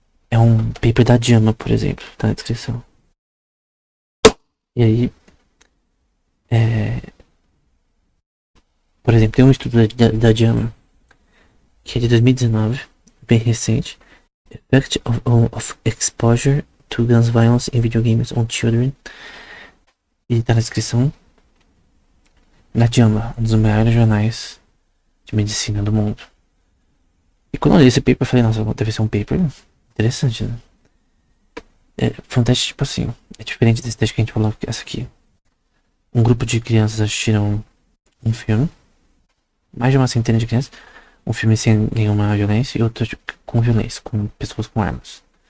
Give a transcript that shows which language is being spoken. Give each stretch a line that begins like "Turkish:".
Portuguese: É um paper da JAMA, por exemplo, tá na descrição. E aí, por exemplo, tem um estudo da JAMA, que é de 2019, bem recente.
English: Effect of exposure to guns violence in video games on children.
Portuguese: E tá na descrição. Na JAMA, um dos maiores jornais de medicina do mundo. E quando eu li esse paper, eu falei, nossa, deve ser um paper interessante, né? Foi um teste tipo assim, é diferente desse teste que a gente falou, essa aqui. Um grupo de crianças assistiram um filme, mais de uma centena de crianças, um filme sem nenhuma violência e outro com violência, com pessoas com armas.